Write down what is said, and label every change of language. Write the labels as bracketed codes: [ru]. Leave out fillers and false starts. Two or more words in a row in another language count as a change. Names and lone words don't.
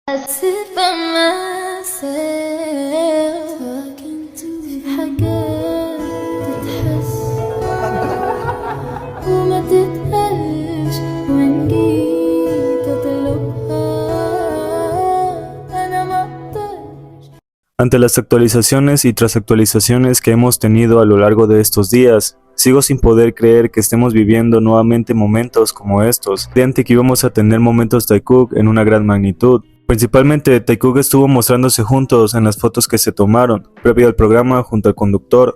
[en] sit by myself talking to [ar] في حاجات تتحس وما تتقالش وإن جيت أطلبها أنا ما أقدرش. [es] Ante las actualizaciones y tras actualizaciones que hemos tenido a lo largo de estos días, sigo sin poder creer que estemos viviendo nuevamente momentos como estos. Creía que íbamos a tener momentos Taekook en una gran magnitud. Principalmente, Taekook estuvo mostrándose juntos en las fotos que se tomaron, previo al programa junto al conductor.